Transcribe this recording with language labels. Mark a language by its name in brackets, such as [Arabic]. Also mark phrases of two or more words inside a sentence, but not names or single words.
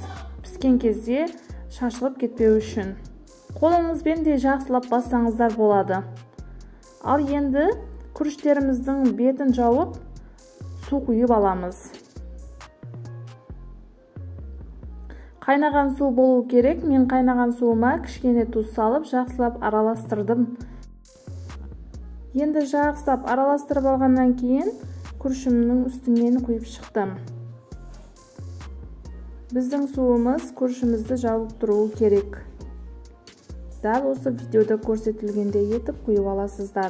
[Kazakh] Піскен кезде шашылып кетпеу үшін. Қолыңызбен де жақсылап бассаңыздар болады. Ал енді күріштеріміздің бетін жауып, су құйып аламыз. [Kyrgyz] Кайнаган суу болуу керек. Мен кайнаган суума кичкене туз салып, жакшылап араластырдым. [Kazakh] Енді жақсылап араластырып алғаннан кейін күрішімнің үстінен құйып шықтым. Біздің суымыз күрішімізді жауып тұруы керек. Дәл осы видеода көрсетілгендей етіп құйып аласыздар.